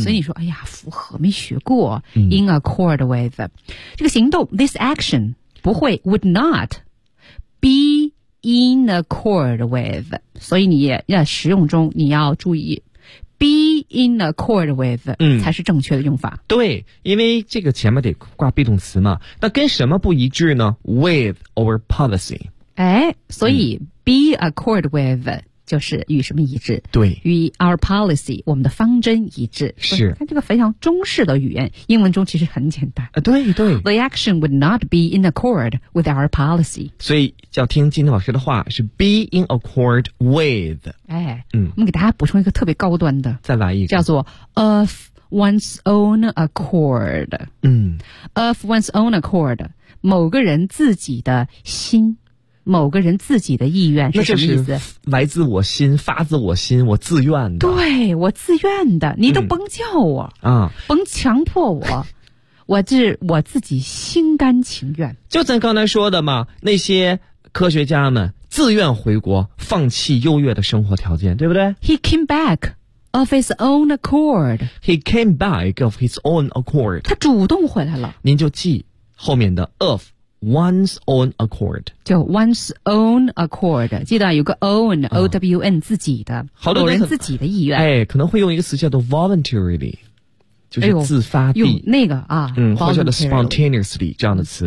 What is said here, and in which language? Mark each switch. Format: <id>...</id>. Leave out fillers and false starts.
<zh>所以你说，哎呀，符合没学过。嗯，</zh> <en>in accord with</en> <zh>这个行动</zh> <en>，this action</en> <zh>不会</zh> <en>would not be in accord with。</en> <zh>所以你要使用中你要注意。</zh> <en>Be in accord with，</en> <zh>嗯，才是正确的用法。对，因为这个前面得挂 be 动词嘛。那跟什么不一致呢 ？</zh> <en>With our policy。</en> <zh>哎，所以，嗯，</zh> <en>be accord with</en> <zh>就是与什么一致？对，与</zh> <en>our policy</en> <zh>我们的方针一致。是，看这个非常中式的语言，英文中其实很简单。啊，对对。</zh> <en>The action would not be in accord with our policy。</en> <zh>所以要听金天老师的话，是</zh> <en>be in accord with。</en> <zh>哎，嗯，我们给大家补充一个特别高端的，再来一个，</zh> <en>叫做 of one's own accord。</en> <zh>嗯，</zh> <en>of one's own accord，</en> <zh>某个人自己的心，某个人自己的意愿是什么意思？那就是来自我心，发自我心，我自愿的。对，我自愿的，你都甭叫我啊，嗯，甭强迫我。我自己心甘情愿。就咱刚才说的嘛，那些科学家们。自愿回国，放弃优越的生活条件，对不对</zh> <en>？He came back of his own accord. He came back of his own accord.</en> <zh>他主动回来了。您就记后面的</zh> <en>of one's own accord，</en> <zh>就</zh> <en>one's own accord，</en> <zh>记得有个 own、啊、O-W-N 自己的，好多人自己的意愿，哎，可能会用一个词叫做 voluntarily，就是自发地、哎、用那个啊，嗯，或者叫做 spontaneously 这样的词，</zh>